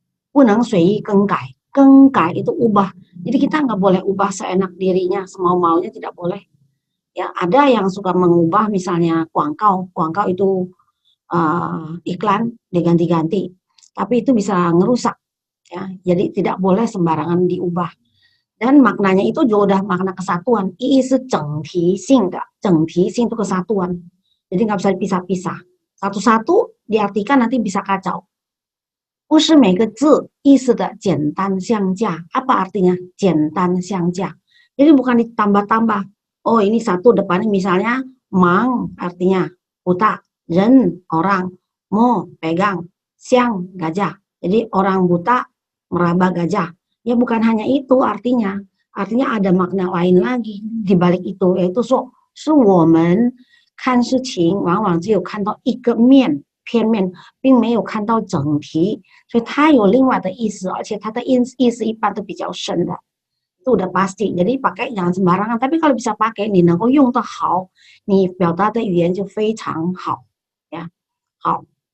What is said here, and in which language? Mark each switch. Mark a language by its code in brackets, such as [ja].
[zh] 不能随意更改，更改 [id] itu ubah. Jadi kita nggak boleh ubah seenak dirinya, semau-maunya tidak boleh. Ya, ada yang suka mengubah misalnya kuangkau itu iklan diganti-ganti, tapi itu bisa ngerusak. Ya, jadi tidak boleh sembarangan diubah. Dan maknanya itu juga udah makna kesatuan. [zh] Yi是整体性的，整体性 [id] itu kesatuan. Jadi nggak bisa dipisah-pisah. Satu-satu diartikan nanti bisa kacau. [zh] 不是每个字意思的简单相加. [id] Apa artinya? [zh] 简单相加. [id] Jadi bukan ditambah-tambah. Oh ini satu depannya misalnya mang artinya buta, ren orang, mo pegang, siang gajah. Jadi orang buta meraba gajah. Ya bukan hanya itu artinya. Artinya ada makna lain lagi di balik itu, yaitu [zh] 是我们看事情往往只有看到一个面。片面，并没有看到整体，所以它有另外的意思，而且它的意思一般都比较深的， [id] itu udah pasti. Jadi pakai jangan sembarangan. Tapi kalau bisa pakai， [zh] 你能够用得好，你表达的语言就非常好， [id] 呀，好。